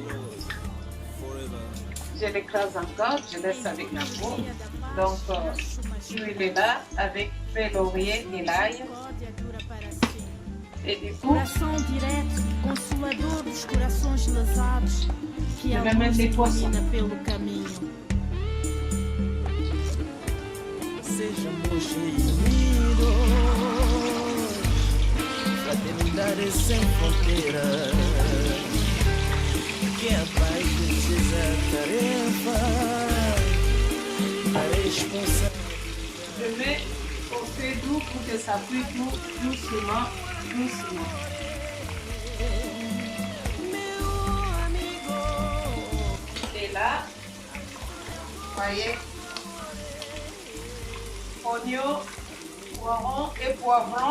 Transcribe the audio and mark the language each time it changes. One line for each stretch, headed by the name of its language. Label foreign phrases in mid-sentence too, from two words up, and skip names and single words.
French: Je l'écrase encore, je laisse avec la peau. Donc, l'huile est là avec feuille laurier et l'ail. Et du coup, je vais mettre les poissons.
Portuguese: Fraternidade sem fronteira, que é a paz precisa tarefa, a responsabilidade.
French: Je mets au feu doux pour que ça cuise doucement, doucement. Et là, voyez, oignons, poivrons et poivrons.